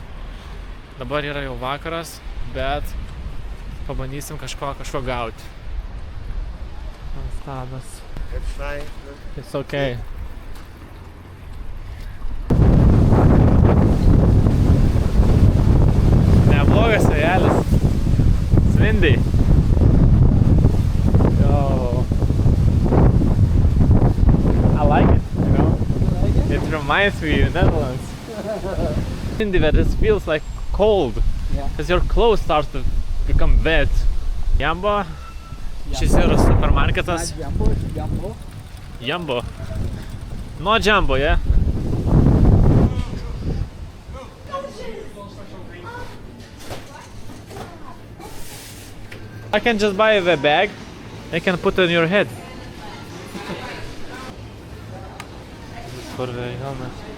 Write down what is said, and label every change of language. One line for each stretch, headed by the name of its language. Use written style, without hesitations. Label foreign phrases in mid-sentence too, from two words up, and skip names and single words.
Lithuanian: Dabar yra jau vakaras, bet pabandysim kažko gauti. Stabas.
English: It's fine. It's okay.
Lithuanian: Neblogas vėjelis. Svindai.
English: Yo. I like it. reminds me of Netherlands. Windy that it feels like cold. Yeah. Because your clothes start to become wet. Jumbo.
Lithuanian: Šis yra supermarketas. Jumbo.
English: Jumbo. No Jumbo, yeah? I can just buy the bag. I can put it on your head. This is for the helmet.